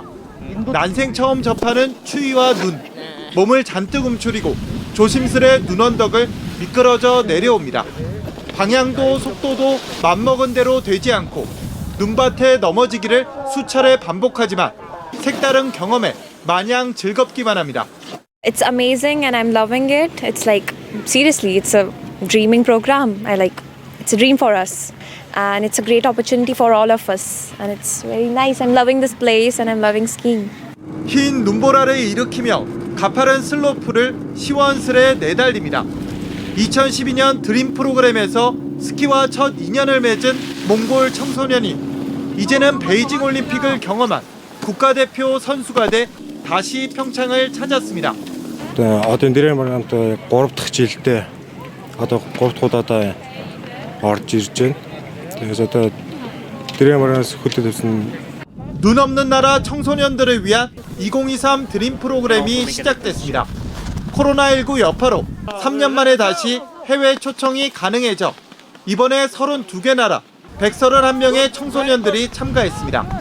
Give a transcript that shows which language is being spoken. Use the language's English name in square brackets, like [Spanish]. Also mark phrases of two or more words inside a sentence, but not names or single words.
[Korean] 난생 처음 접하는 추위와 눈, 몸을 잔뜩 움츠리고 조심스레 눈 언덕을 미끄러져 내려옵니다. 방향도 속도도 맘먹은 대로 되지 않고 눈밭에 넘어지기를 수차례 반복하지만 색다른 경험에 마냥 즐겁기만 합니다. [English] It's amazing and I'm loving it. It's like, seriously, it's a dreaming program. It's a dream for us. And it's a great opportunity for all of us. And it's very nice. I'm loving this place and I'm loving skiing. [Korean] 흰 눈보라를 일으키며 가파른 슬로프를 시원스레 내달립니다. 2012년 드림 프로그램에서 스키와 첫 인연을 맺은 몽골 청소년이 이제는 베이징 올림픽을 경험한 국가대표 선수가 돼 다시 평창을 찾았습니다. 어떤 드림은 또 [Mongolian] 3дахь жилдээ одоо 3дахь удаадаа орж ирж байна. [Korean] 그래서 또 드림으로서 хөтлөсөн 눈 없는 나라 청소년들을 위한 2023 드림 프로그램이 시작됐습니다. 코로나19 여파로 3년 만에 다시 해외 초청이 가능해져 이번에 32개 나라 131명의 청소년들이 참가했습니다.